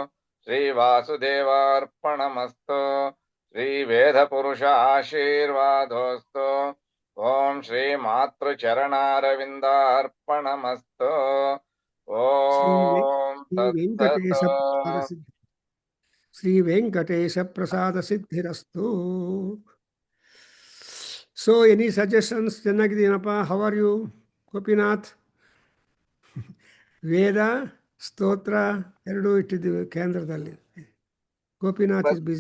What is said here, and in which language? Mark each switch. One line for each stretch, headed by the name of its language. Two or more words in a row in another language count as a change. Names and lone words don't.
Sanskrit: श्रीवासुदेवार्पणमस्तु श्रीवेदपुरुष आशीर्वादोऽस्तु ॐ श्रीमातृचरणारविन्दार्पणमस्तु ॐ तत्सत् ಶ್ರೀ ವೆಂಕಟೇಶ ಪ್ರಸಾದ ಸಿದ್ಧಿರಸ್ತು.
English: So any suggestions? ಚೆನ್ನಾಗಿದ್ದೀನಪ್ಪ. How are you Gopinath?
Kannada: ವೇದ ಸ್ತೋತ್ರ ಎರಡೂ ಇಟ್ಟಿದ್ದೀವಿ ಕೇಂದ್ರದಲ್ಲಿ.
English: Gopinath is busy.